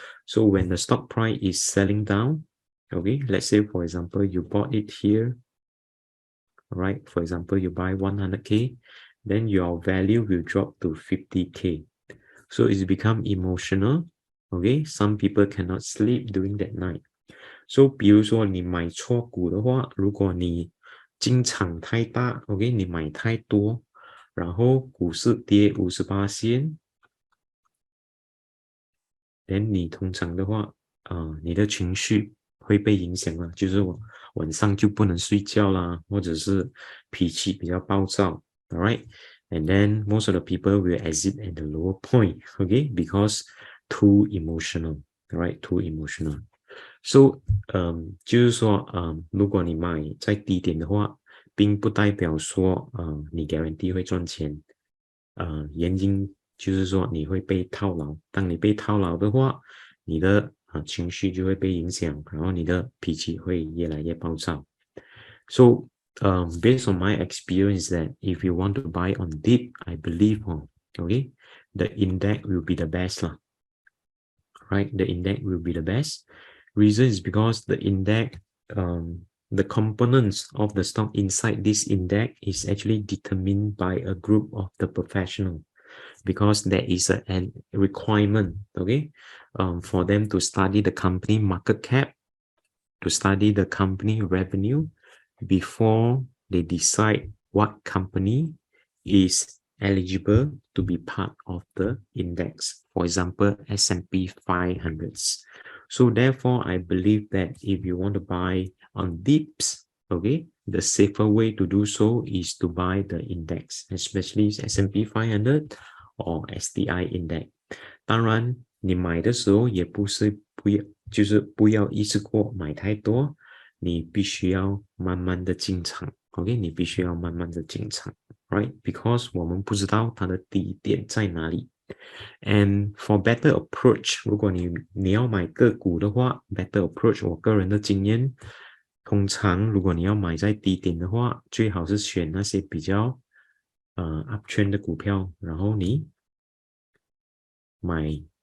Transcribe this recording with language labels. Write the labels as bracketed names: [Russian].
[English] So when the stock price is selling down, okay, let's say for example you bought it here, all right, for example you buy 100k, then your value will drop to 50k. So it's become emotional. Okay, some people cannot sleep during that night. [Chinese] So 比如说你买错股的话，如果你进场太大 ，OK， 你买太多，然后股市跌58%， then 你通常的话，你的情绪会被影响了，就是晚上就不能睡觉啦，或者是脾气比较暴躁 ，all right。 [English] And then most of the people will exit at the lower point, okay, because too emotional, right? [Chinese] Too emotional. So, 就是说，如果你买在低点的话，并不代表说，你 guarantee 会赚钱。原因就是说你会被套牢。当你被套牢的话，你的情绪就会被影响，然后你的脾气会越来越暴躁。 [English] So, based on my experience, that if you want to buy on dip, I believe, okay, the index will be the best, right? The index will be the best. Reason is because the index, the components of the stock inside this index is actually determined by a group of the professional, because there is a requirement, okay, for them to study the company market cap, to study the company revenue, before they decide what company is eligible to be part of the index. For example, S&P 500s. So therefore, I believe that if you want to buy on dips, okay, the safer way to do so is to buy the index, especially S&P 500 or STI index. [Chinese] 当然，你买的时候也不是就是不要一次过买太多，你必须要慢慢的进场 ，OK， 你必须要慢慢的进场 ，right？ [English] Because [Chinese] 我们不知道它的低点在哪里。 [English] And for better approach， [Chinese] 如果你要买个股的话 ， [English] better approach， [Chinese] 我个人的经验，通常如果你要买在低点的话，最好是选那些比较uptrend 的股票，然后你买。